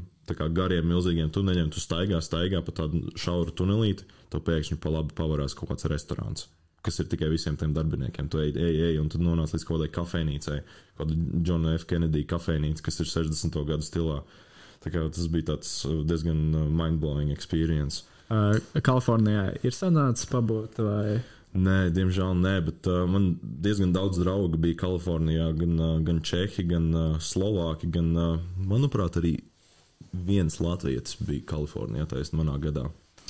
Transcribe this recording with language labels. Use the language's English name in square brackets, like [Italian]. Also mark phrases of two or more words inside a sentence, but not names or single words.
[Latvian] Tā kā gariem, milzīgiem tuneļiem tu staigā pa tādu šauru tunelīti, to pēkšņi pa labi pavarās kaut kāds restorāns, kas ir tikai visiem tiem darbiniekiem. Tu ej, un tad nonāc līdz kaut kādai kafejnīcai, kāda John F. Kennedy kafejnīca, kas ir 60. gadu stilā. Tā kā tas bija tāds diezgan [English] mind-blowing experience. [Latvian] Kalifornijā ir sanācis pabūt vai... Nē, diemžēl nē, bet man diezgan daudz draugu bija Kalifornijā, gan Čehi, gan Slovāki, gan, manuprāt, arī viens latvietis bija Kalifornijā taisn manā gadā.